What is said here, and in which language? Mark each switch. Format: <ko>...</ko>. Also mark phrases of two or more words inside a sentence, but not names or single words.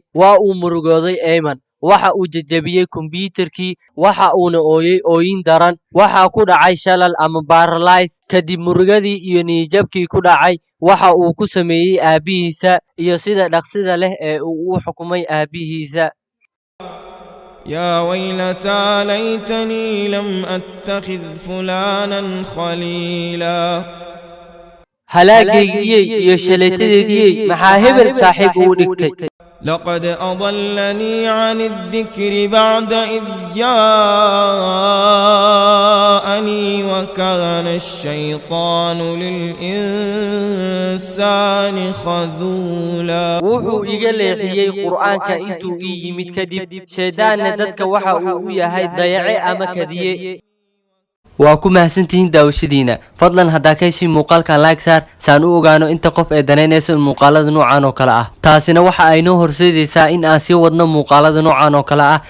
<so>waa uu murugooday Ayman. waxa uu jajabiyey kombiyuutarkii, waxa uuna ooyey ooyin daran. waxa ku dhacay shalal ama paralyze. kadib murugadii iyo niyadjabkii ku dhacay, waxa uu ku sameeyey aabihiisa iyo sida dhaqsida leh ee uu u xukumay aabihiisa.</so> <ar>يا ويلتى ليتني لم أتخذ فلانا خليلا.</ar> <so>halaagaygiyey iyo shalaytadeediyey maxaa hebel saaxiib uu dhigtay.</so> <ar>لقد أضلني عن الذكر بعد إذ جاءني وكان الشيطان للإنسان خذولا.</ar> <so>wuxuu iga leexiyey qur'aanka intuu ii yimid kadib, shaydaanna dadka waxa uu u yahay dayace ama kadiye. waa ku mahadsantihiin daawashadiina. fadlan haddaa ka heshiin muuqaalkan like saar saan u ogaano inta qof ee danaynaysa muuqaalada noocan oo kale ah. taasina waxa ay noo horseedaysaa in aan sii wadno muuqaalada noocan oo kale ah.</so>